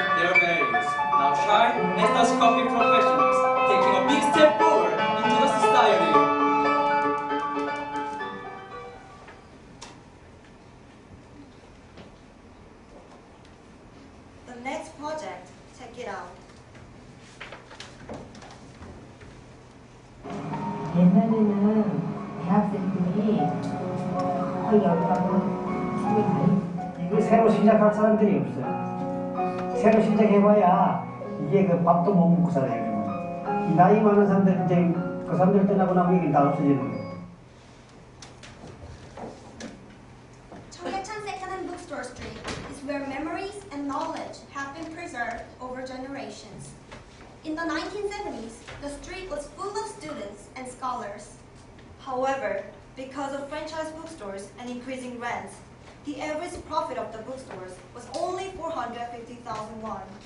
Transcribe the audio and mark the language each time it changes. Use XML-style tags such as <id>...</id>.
<en>Their values now shine as those coffee professionals, taking a big step forward into the society. The next project, check it out.</en> <ko>옛날에는 대학생들이 거의 열하고 집에 가 있는데 이거 새로 시작할 사람들이 없어요. 새로 시작해봐야 이게 그 밥도 못 먹고 살아요. 그러면. 이 나이 많은 사람들 이제 그 사람들 떠나고 나면 이게 다 없어지는 거예요.</ko> <en>Cheonggyecheon Second-hand Bookstore Street is where memories and knowledge have been preserved over generations. In the 1970s, the street was full of students and scholars. However, because of franchise bookstores and increasing rents, the average profit of the bookstores was only 450,000 won.</en>